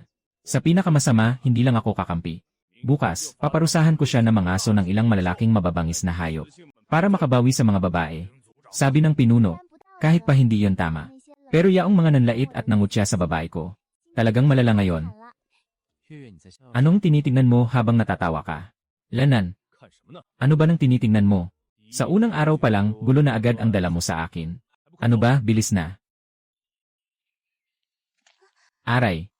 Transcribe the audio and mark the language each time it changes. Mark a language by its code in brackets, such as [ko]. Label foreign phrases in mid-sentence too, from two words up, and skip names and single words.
[tl] Sa pinakamasama, hindi lang ako kakampi. Bukas, paparusahan ko siya ng mga aso ng ilang malalaking mababangis na hayop. Para makabawi sa mga babae. Sabi ng pinuno, kahit pa hindi yon tama. Pero yaong mga nanlait at nangutya sa babae ko. Talagang malala ngayon. [zh] 月月，你在笑？ [tl] Anong tinitingnan mo habang natatawa ka? Lanan, [zh] 看什么呢？ [tl] ano ba nang tinitingnan mo? Sa unang araw pa lang, gulo na agad ang dala mo sa akin. Ano ba, bilis na. Aray,